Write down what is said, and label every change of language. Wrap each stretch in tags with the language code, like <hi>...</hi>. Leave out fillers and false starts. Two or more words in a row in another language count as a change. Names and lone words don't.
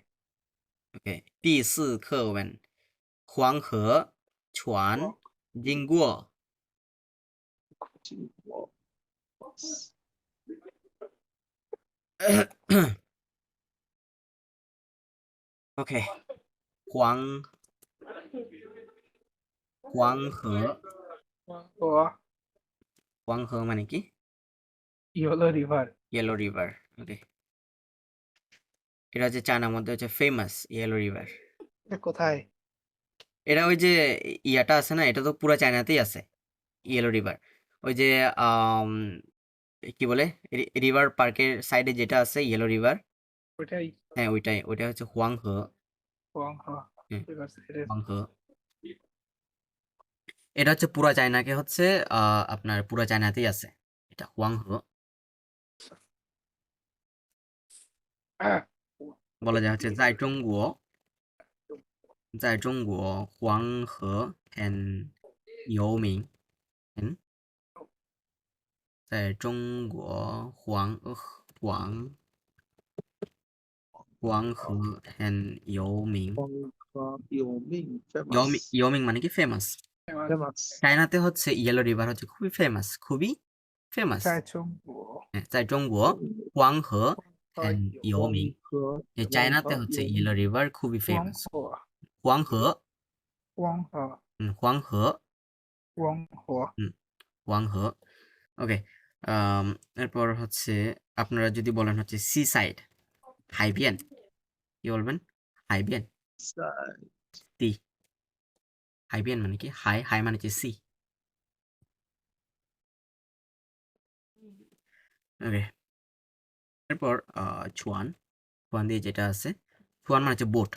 <zh>OK，第4课文，黄河船经过。OK，黄河，我</zh> <bn>黄河 মানে কি?</bn> <en>Yellow River,</en> <bn>ইয়েলো রিভার। ওকে, এটা হচ্ছে চায়নার মধ্যে হচ্ছে ফেমাস ইয়েলো রিভার। এটা কোথায়? এটা ওই যে ইয়াটা আছে না, এটা তো পুরো চায়নাতেই আছে ইয়েলো রিভার। ওই যে কি বলে, রিভার পার্কের সাইডে যেটা আছে ইয়েলো রিভার, ওইটাই হ্যাঁ ওইটাই, ওইটা হচ্ছে হুয়াংহে। Huanghe, হুম, ঠিক আছে, এটা হুয়াংহে। এটা হচ্ছে পুরা চায়নাকে হচ্ছে আপনার পুরা চায়নাতেই আছে এটা হুয়াংহে। বলা যায় হচ্ছে</bn> <zh>在中国黄河很有名。在中国黄河很有名。</zh> <bn>有名 মানে কি ফেমাস। চায়নাতে হচ্ছে ইয়েলো রিভার হচ্ছে খুবই ফেমাস, খুবই ফেমাস।</bn> <zh>在中国在中国黄河很有名。</zh> <bn>চায়নাতে হচ্ছে ইয়েলো রিভার খুবই ফেমাস।</bn> <zh>黄河，黄河，黄河।</zh> <bn>ওকে, এরপর হচ্ছে আপনারা যদি বলেন হচ্ছে</bn> <en>sea side,</en> <bn>হাইবিয়ান, কি বলবেন? হাইবিয়ান, সি। হাইবিয়ান মানে কি? হাই, হাই মানে হচ্ছে সি। ওকে, এরপর ছুয়ান, ছুয়ান দিয়ে যেটা আছে, ছুয়ান মানে হচ্ছে বোট।</bn>